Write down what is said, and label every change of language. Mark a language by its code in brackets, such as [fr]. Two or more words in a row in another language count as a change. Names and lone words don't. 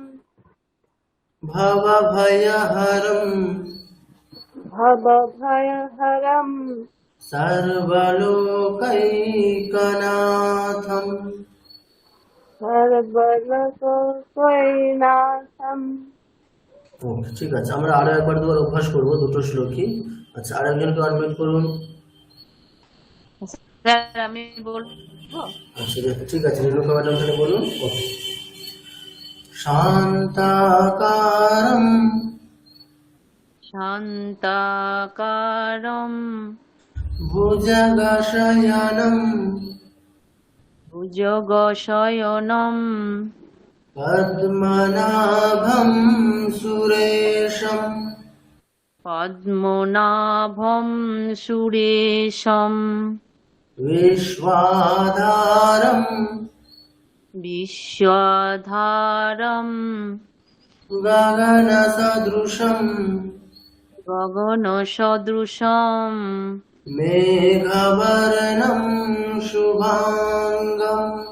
[sa] भवभयहरं भवभयहरं सर्वलोकैकनाथम् सर्वलोकैकनाथं। [bn] ওকে, ঠিক আছে, আমরা আরো একবার দুবার অভ্যাস করব দুটো শ্লোকই। আচ্ছা, আরেকজনকে আনমিউট করুন। স্যার আমি বলবো। আচ্ছা, ঠিক আছে, রেণুকা ম্যাডাম তাহলে বলুন। [sa] ওকে। শান্তাকারম শান্তাকারম ভুজগশয়নম ভুজগশয়নম পদ্মনাভম সুরেশম পদ্মনাভম সুরেশম विश्वाधारं বিশ্বধারম गगनसदृशं গগনসদৃশম मेघवर्णं शुभांगं